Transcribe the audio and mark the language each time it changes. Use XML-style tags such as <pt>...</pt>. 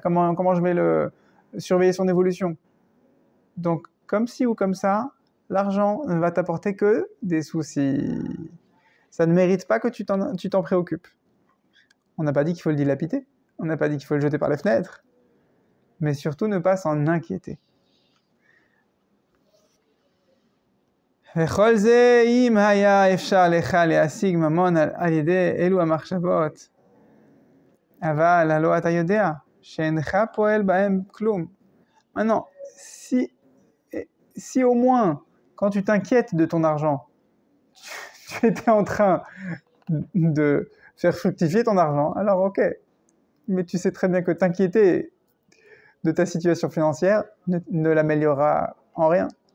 <fr>Comment je vais surveiller son évolution? Donc, comme ci ou comme ça, l'argent ne va t'apporter que des soucis. Ça ne mérite pas que tu t'en préoccupes. On n'a pas dit qu'il faut le dilapider, on n'a pas dit qu'il faut le jeter par les fenêtres, mais surtout ne pas s'en inquiéter.</fr> <he>וכל זה אם היה אפשר לך להשיג ממון על ידי אלו המחשבות, אבל הלא אתה יודע שאינך פועל בהם כלום.</he> <fr>Maintenant, si au moins, quand tu t'inquiètes de ton argent, tu étais en train de faire fructifier ton argent, alors ok. Mais tu sais très bien que t'inquiéter de ta situation financière ne l'améliorera en rien.</fr>